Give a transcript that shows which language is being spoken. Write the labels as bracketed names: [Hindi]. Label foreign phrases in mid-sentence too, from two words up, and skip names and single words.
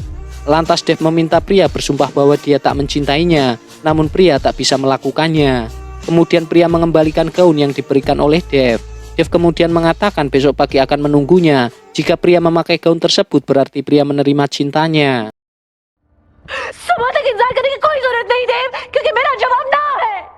[Indonesian] Lantas Dev meminta pria bersumpah bahwa dia tak mencintainya, namun pria tak bisa melakukannya. Kemudian pria mengembalikan gaun yang diberikan oleh Dev. Dev kemudian mengatakan besok pagi akan menunggunya. Jika pria memakai gaun tersebut berarti pria menerima cintanya. [Hindi] सुबह तक इंतजार करने की कोई जरूरत नहीं देव क्योंकि मेरा जवाब ना है